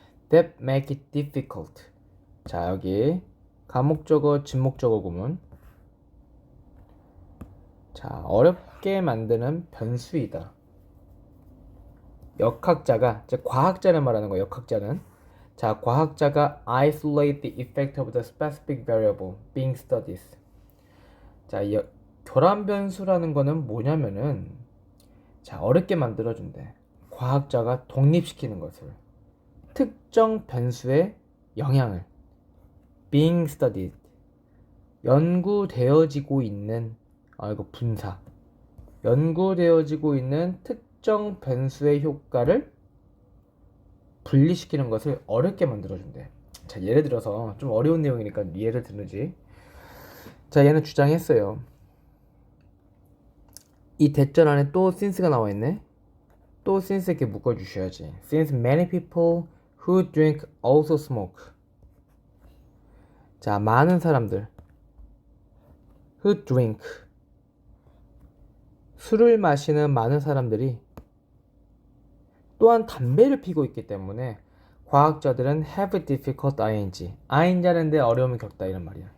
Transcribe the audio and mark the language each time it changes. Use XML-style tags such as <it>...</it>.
<en>That make it difficult.</en> <ko>자, 여기 가목적어, 진목적어 구문. 자, 어렵게 만드는 변수이다. 역학자가, 즉 과학자를 말하는 거예요. 역학자는. 자, 과학자가</ko> <en>isolate the effect of the specific variable being studied.</en> <ko>자, 교란 변수라는 거는 뭐냐면은, 자, 어렵게 만들어준대. 과학자가 독립시키는 것을. 특정 변수의 영향을.</ko> <en>being studied.</en> <ko>연구되어지고 있는, 이거 분사. 연구되어지고 있는 특정 변수의 효과를 분리시키는 것을 어렵게 만들어준대. 자, 예를 들어서 좀 어려운 내용이니까 예를 들지. 자, 얘는 주장했어요. 이 대절 안에 또 since가 나와 있네. 또 since 이렇게 묶어주셔야지.</ko> <en>Since many people who drink also smoke.</en> <ko>자, 많은 사람들</ko> <en>who drink.</en> <ko>술을 마시는 많은 사람들이 또한 담배를 피고 있기 때문에 과학자들은</ko> <en>have difficult ing</en> <ko>하는 데 어려움을 겪다 이런 말이야.</ko>